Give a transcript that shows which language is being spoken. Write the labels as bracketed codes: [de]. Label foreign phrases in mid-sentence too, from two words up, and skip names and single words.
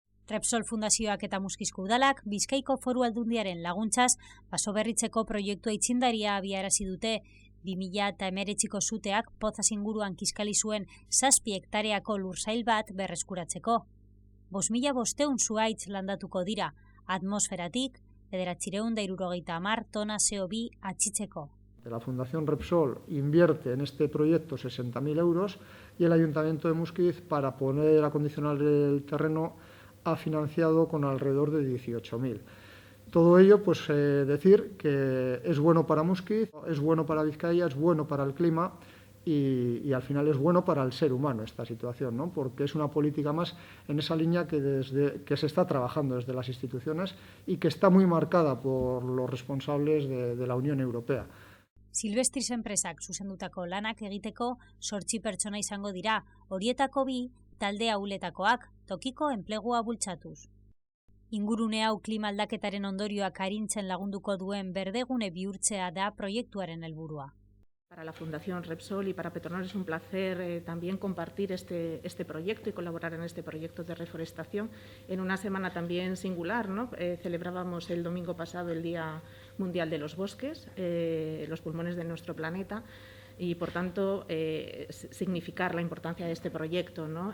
[eu] Repsol Fundazioak eta Muskizko Udalak Bizkaiko Foru Aldundiaren laguntzaz basoberritzeko proiektua aitzindaria abiarazi dute. 2019ko suteak Pozaz inguruan kiskali zuen 7 hektareako lursail bat berreskuratzeko. 5.500 zuhaitz landatuko dira, atmosferatik 970 tona CO2 atxitzeko. [es] La Fundación Repsol invierte en este proyecto 60.000 euros y el Ayuntamiento de Muskiz, para poner acondicionar el terreno, ha financiado con alrededor de 18.000. Todo ello, pues decir que es bueno para Muskiz, es bueno para Vizcaya, es bueno para el clima y al final es bueno para el ser humano esta situación, ¿no? Porque es una política más en esa línea que se está trabajando desde las instituciones y que está muy marcada por los responsables de la Unión Europea. [eu] Silvestris enpresak zuzendutako lanak egiteko 8 pertsona izango dira, horietako 2 talde ahuletakoak, tokiko enplegua bultzatuz. Ingurune hau klima aldaketaren ondorioak arintzen lagunduko duen berdegune bihurtzea da proiektuaren helburua. [es] Para la Fundación Repsol y para Petronor es un placer también compartir este proyecto y colaborar en este proyecto de reforestación en una semana también singular, ¿no? Celebrábamos el domingo pasado el Día Mundial de los Bosques, los pulmones de nuestro planeta, y por tanto significar la importancia de este proyecto, ¿no?